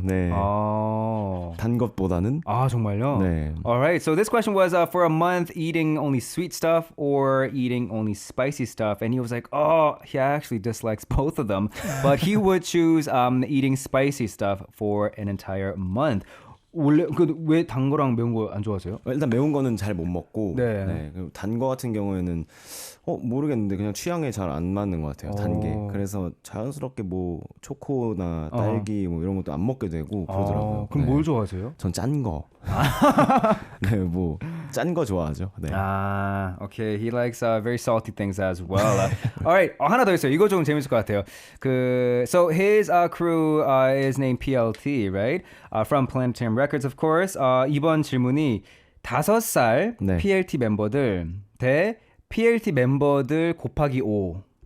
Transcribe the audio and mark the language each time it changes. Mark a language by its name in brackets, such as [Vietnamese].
[Korean] 네. 단 것보다는. 정말요? 네. [English] Alright, so this question was for a month eating only sweet stuff or eating only spicy stuff, and he was like, he actually dislikes both of them, but he would choose eating spicy stuff for an entire month. [Korean] 원래 왜 단 거랑 매운 거 안 좋아하세요? 일단 매운 거는 잘 못 먹고 네. 단 거 같은 경우에는 모르겠는데 그냥 취향에 잘 안 맞는 것 같아요. 단 게. 그래서 자연스럽게 뭐 초코나 딸기 뭐 이런 것도 안 먹게 되고 그러더라고요. 그럼 뭘 좋아하세요? 전 짠 거. 네, 뭐 짠 거 좋아하죠. 네. [English] Okay. He likes very salty things as well. [Korean] Alright, 하나 더 있어요. 이거 좀 재밌을 것 같아요. [English] So his crew is named PLT, right? From Planetarium Records, of course. 이번 질문이 5살 [Korean] 네. PLT 멤버들 대 PLT 멤버들 곱하기 5.